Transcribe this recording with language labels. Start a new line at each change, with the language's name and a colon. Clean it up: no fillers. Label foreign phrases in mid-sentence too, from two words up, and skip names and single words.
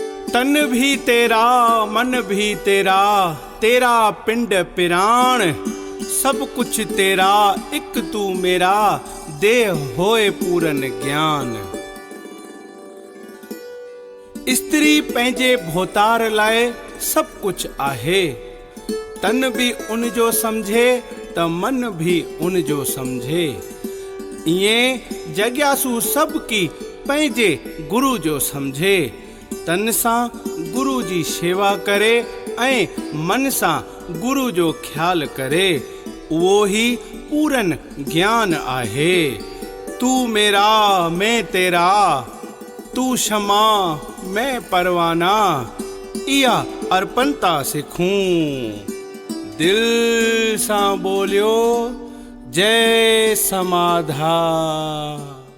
Hindi: तन भी तेरा मन भी तेरा, तेरा पिंड पिराण, सब कुछ तेरा एक तू मेरा, देह होए पूरन ज्ञान।
Sindhi: स्त्री पंहिंजे भोतार लाए सब कुछ आहे, तन भी उन जो समझे त मन भी उन जो समझे। इएं जग्यासु सब की पंहिंजे गुरु जो समझे, तन सां गुरु जी शेवा करे ऐं मन सां गुरु जो ख्याल करे, उहो ही पूरन ज्ञान आहे।
Hindi: तू मेरा मैं तेरा, तू क्षमा मैं परवाना,
Sindhi: इया अर्पणता सिखूं। दिल सां बोलियो जय समाधा।